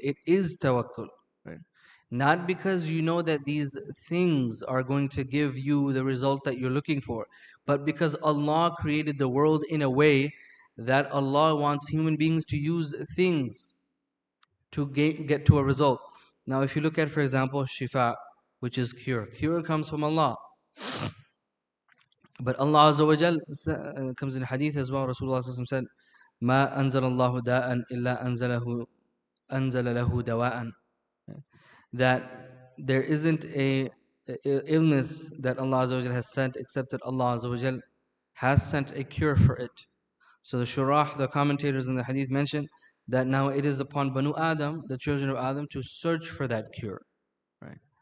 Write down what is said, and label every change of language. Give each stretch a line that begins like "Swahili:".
English: It is tawakkul. Right? Not because you know that these things are going to give you the result that you're looking for, but because Allah created the world in a way that Allah wants human beings to use things to get to a result. Now if you look at, for example, shifa, which is cure. Cure comes from Allah. But Allah Azza wa Jal comes in hadith as well. Rasulullah said,
Arabic: ما أنزل الله داء إلا أنزل له دواء.
English: That there isn't a illness that Allah Azza wa Jal has sent except that Allah Azza wa Jal has sent a cure for it. So the shurah, the commentators in the hadith mention that now it is upon Banu Adam, the children of Adam, to search for that cure. Right?